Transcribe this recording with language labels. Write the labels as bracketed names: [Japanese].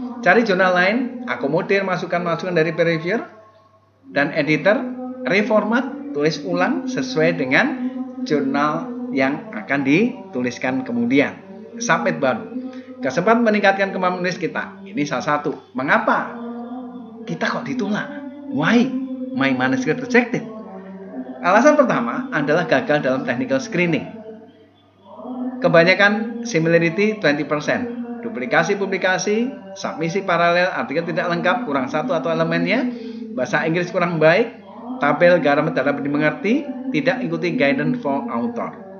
[Indonesian] Cari jurnal lain, akomodir masukan-masukan dari peer reviewer dan editor, reformat, tulis ulang sesuai dengan jurnal yang akan dituliskan kemudian. Submit baru. Kesempatan meningkatkan kemampuan menulis kita. Ini salah satu. Mengapa kita kok ditolak? [English] Why my manuscript rejected? [Indonesian] Alasan pertama adalah gagal dalam technical screening. Kebanyakan similarity 20%, duplikasi publikasi, submisi paralel, artikel tidak lengkap, kurang satu atau elemennya, bahasa Inggris kurang baik, tabel garam tidak dapat dimengerti, tidak ikuti guidance for author.